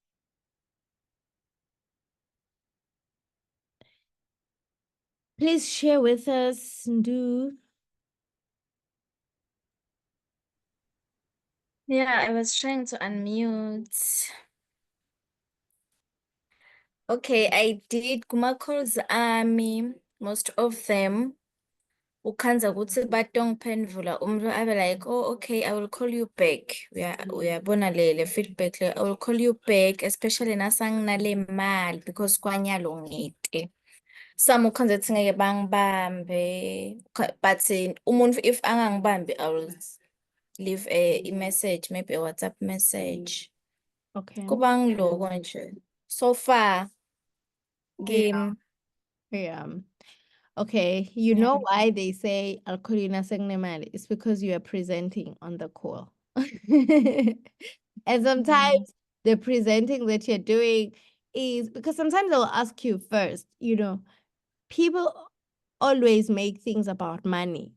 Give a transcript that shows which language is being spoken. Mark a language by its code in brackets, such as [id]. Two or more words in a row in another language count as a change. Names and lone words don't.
[en] Please share with us, Ndu. Yeah, I was trying to unmute. Okay, I did kuma calls most of them. [ss] Ukhanza ukuthi batongiphendula umuntu abe [en] like, oh, okay, I will call you back. [ss] Uyabona le feedback le, [en] I will call you back, especially [ss] nasanginale mali [en] because [ss] kwanyalo ngite. [en] Some [ss] ukhanza ukuthi ngeke bangibambe, [en] but umuntu if angangibambi, I will leave a message, maybe a WhatsApp message. Okay. [ss] Kuba ngiloko nje. [en] So far, game. Yeah. Okay, you know Yeah. why they say I'll call you Nasengnimali? It's because you are presenting on the call. And sometimes the presenting that you're doing is because sometimes they'll ask you first, people always make things about money.